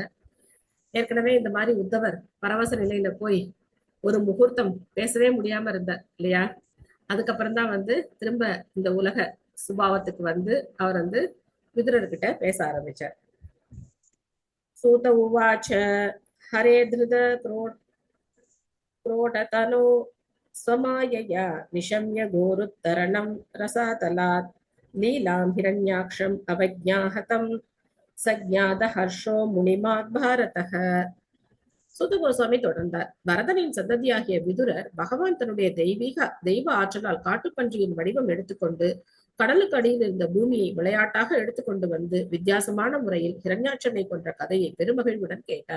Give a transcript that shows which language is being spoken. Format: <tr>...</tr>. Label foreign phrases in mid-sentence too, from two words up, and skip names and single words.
<ta>ஏற்கனவே இந்த மாதிரி உத்தவர் பரவச நிலையில போய் ஒரு முகூர்த்தம் பேசவே முடியாம இருந்தார் இல்லையா? அதுக்கப்புறம் தான் வந்து திரும்ப இந்த உலக சுபாவத்துக்கு வந்து அவர் வந்து விதுரர்கிட்ட பேச ஆரம்பிச்சார்.</ta> <sa>सूत उवाच हरे धृत क्रोडतनो स्वमायया निशम्य गोरुत्तरणं रसातलात् लीलां हिरण्याक्षम् अवज्ञाहतं सज्ञात हर्षो मुनिमात् भारतः.</sa> <ta>சூத கோஸ்வாமி தொடர்ந்தார், பரதனின் சந்ததியாகிய விதுரர் பகவான் தன்னுடைய தெய்வ ஆற்றலால் காட்டுப்பன்றியின் வடிவம் எடுத்துக்கொண்டு கடலுக்கு அடியில் இருந்த பூமியை விளையாட்டாக எடுத்துக்கொண்டு வந்து வித்தியாசமான முறையில் ஹிரண்யாட்சனை கொன்ற கதையை பெருமகிழ்வுடன் கேட்டார்.</ta>